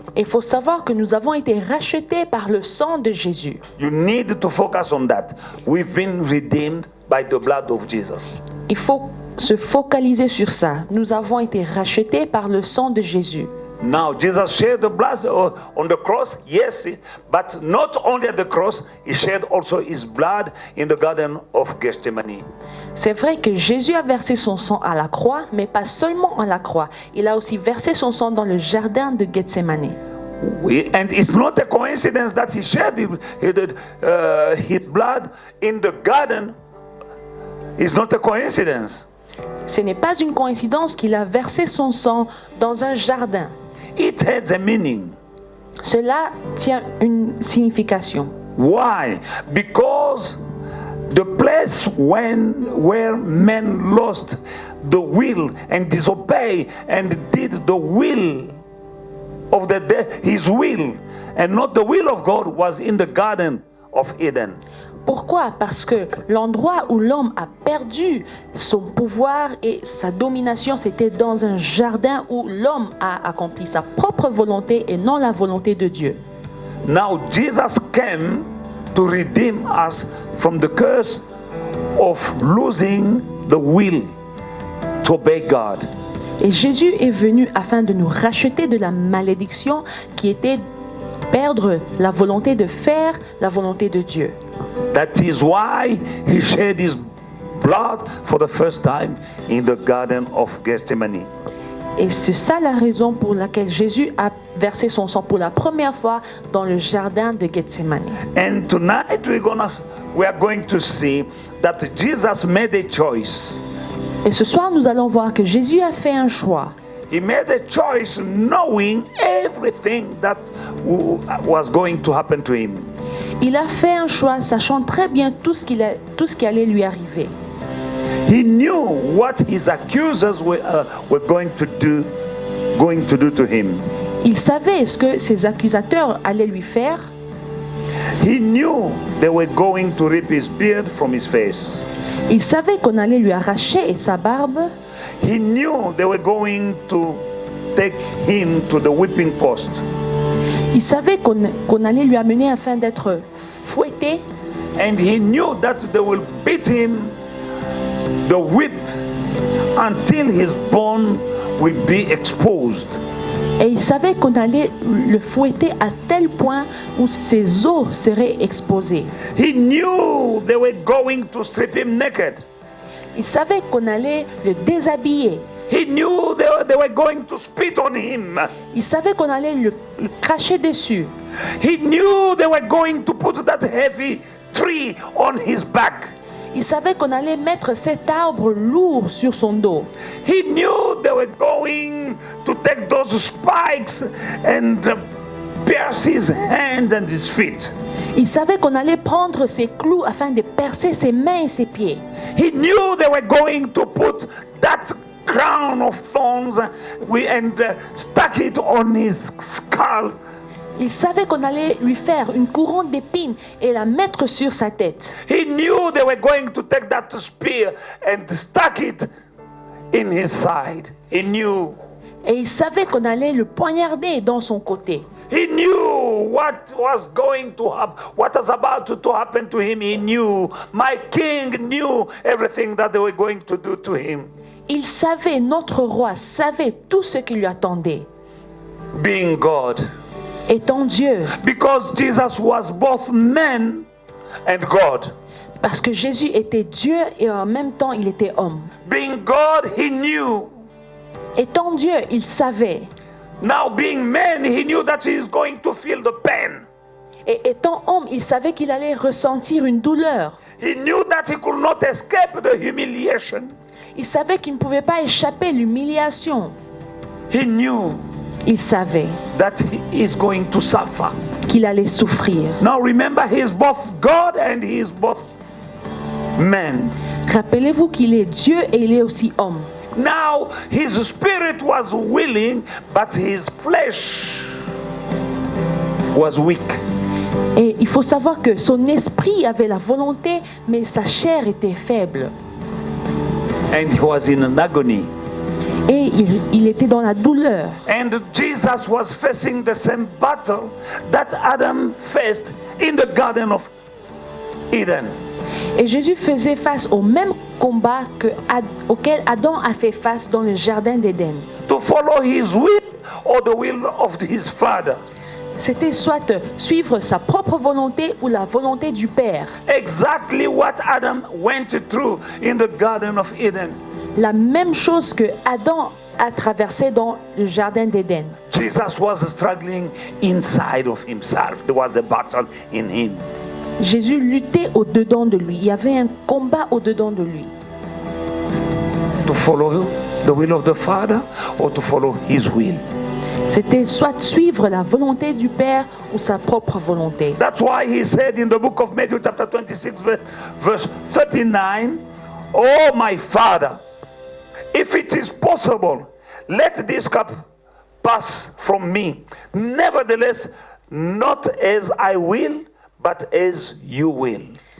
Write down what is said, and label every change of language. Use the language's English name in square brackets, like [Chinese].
[French] Il faut savoir que nous avons été rachetés par le sang de Jésus. [English] You need to focus on that. We've been redeemed by the blood of Jesus. [French] Il faut se focaliser sur ça. Nous avons été rachetés par le sang de Jésus. [English] Now, Jesus shed the blood on the cross, yes, but not only at the cross, he shed also his blood in the Garden of Gethsemane. [French] C'est vrai que Jésus a versé son sang à la croix, mais pas seulement à la croix. Il a aussi versé son sang dans le jardin de Gethsemane. [English] And it's not a coincidence that he shed his blood in the garden. It's not a coincidence. [French] Ce n'est pas une coïncidence qu'il a versé son sang dans un jardin. [English] It has a meaning. [French] Cela tient une signification. [English] Why? Because the place where men lost the will and disobeyed and did the will of his will and not the will of God was in the Garden of Eden. [French] Pourquoi? Parce que l'endroit où l'homme a perdu son pouvoir et sa domination, c'était dans un jardin où l'homme a accompli sa propre volonté et non la volonté de Dieu. [English] Now Jesus came to redeem us from the curse of losing the will to obey God. [French] Et Jésus est venu afin de nous racheter de la malédiction qui était perdre la volonté de faire la volonté de Dieu. [English] That is why he shed his blood for the first time in the Garden of Gethsemane. [French] Et c'est ça la raison pour laquelle Jésus a versé son sang pour la première fois dans le jardin de Gethsemane. [English] And tonight we are going to see that Jesus made a choice. [French] Et ce soir, nous allons voir que Jésus a fait un choix. [English] He made a choice knowing everything that was going to happen to him. [French] Il a fait un choix sachant très bien tout ce qui allait lui arriver. [English] He knew what his accusers were going to do to him. [French] Il savait ce que ses accusateurs allaient lui faire. [English] He knew they were going to rip his beard from his face. [French] Il savait qu'on allait lui arracher sa barbe. [English] He knew they were going to take him to the whipping post. [French] Il savait qu'on allait lui amener afin d'être fouetté. [English] And he knew that they will beat him the whip until his bone will be exposed. [French] Et il savait qu'on allait le fouetter à tel point où ses os seraient exposés. [English] He knew they were going to strip him naked. [French] Il savait qu'on allait le déshabiller. [English] He knew they were going to spit on him. [French] Il savait qu'on allait le cracher dessus. [English] He knew they were going to put that heavy tree on his back. [French] Il savait qu'on allait mettre cet arbre lourd sur son dos. [English] He knew they were going to take those spikes and pierce his hands and his feet. [French] Il savait qu'on allait prendre ses clous afin de percer ses mains et ses pieds. [English] He knew they were going to put that crown of thorns and stuck it on his skull [French] Il savait qu'on allait lui faire une couronne d'épines et la mettre sur sa tête. [English] He knew they were going to take that spear and stuck it in his side. He knew. [French] Et il savait qu'on allait le poignarder dans son côté. [English] He knew what was going to happen, what was about to happen to him. He knew. My king knew everything that they were going to do to him. [French] Il savait, notre roi savait tout ce qui lui attendait. [English] Being God. [French] Étant Dieu. [English] Because Jesus was both man and God. [French] Parce que Jésus était Dieu et en même temps il était homme. [English] Being God, he knew. [French] Étant Dieu, il savait. [English] Now being man, he knew that he is going to feel the pain. [French] Et étant homme, il savait qu'il allait ressentir une douleur. [English] He knew that he could not escape the humiliation. [French] Il savait qu'il ne pouvait pas échapper à l'humiliation. [English] He knew [French] Il savait [English] that he is going to suffer. [French] qu'il allait souffrir. [English] Now remember, he is both God and he is both man. [French] Rappelez-vous qu'il est Dieu et il est aussi homme. [English] Now his spirit was willing, but his flesh was weak. [French] Et il faut savoir que son esprit avait la volonté, mais sa chair était faible. [English] And he was in an agony. [French] Et il était dans la douleur. [English] And Jesus was facing the same battle that Adam faced in the Garden of Eden. [French] Et Jésus faisait face au même combat auquel Adam a fait face dans le jardin d'Éden. [English] To follow his will or the will of his father. [French] C'était soit suivre sa propre volonté ou la volonté du Père. [English] Exactly what Adam went through in the Garden of Eden. [French] La même chose que Adam a traversé dans le jardin d'Éden. [English] Jesus was struggling inside of himself. There was a battle in him. [French] Jésus luttait au-dedans de lui. Il y avait un combat au-dedans de lui. [English] To follow the will of the Father or to follow his will. [French] C'était soit suivre la volonté du Père ou sa propre volonté. [English] That's why he said in the book of Matthew chapter 26 verse 39, "Oh my Father, if it is possible, let this cup pass from me. Nevertheless, not as I will, but as you will."